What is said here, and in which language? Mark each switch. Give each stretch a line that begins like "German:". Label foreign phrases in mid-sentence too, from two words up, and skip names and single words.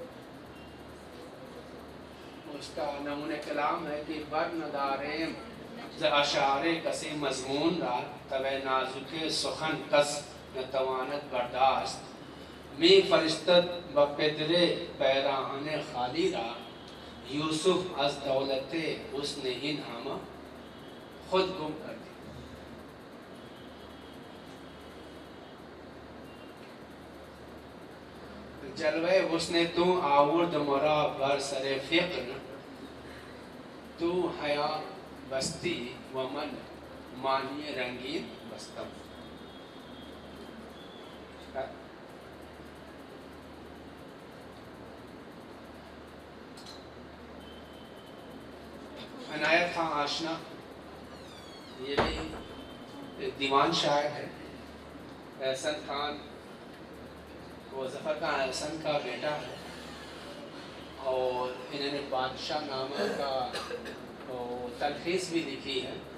Urdu: اس کا نمونہ کلام ہے کہ
Persian: بر نداریم ز اشعار کسی مضمون را طبع نازک سخن کس نتواند برداشت می فرستد با پدر پیراہن خالی را یوسف از دولت حسن این ہمہ خود گم کر دی. جلوہ حسن تو آورد مرا بر سر فقر تو حیا بستی و من مانی رنگین بستم.
Urdu: عنایت خان آشنا یہ بھی دیوان شاعر ہے. احسن خان وہ ظفر خان احسن کا بیٹا ہے اور انہوں نے بادشاہ نامہ کا تلخیص بھی لکھی ہے.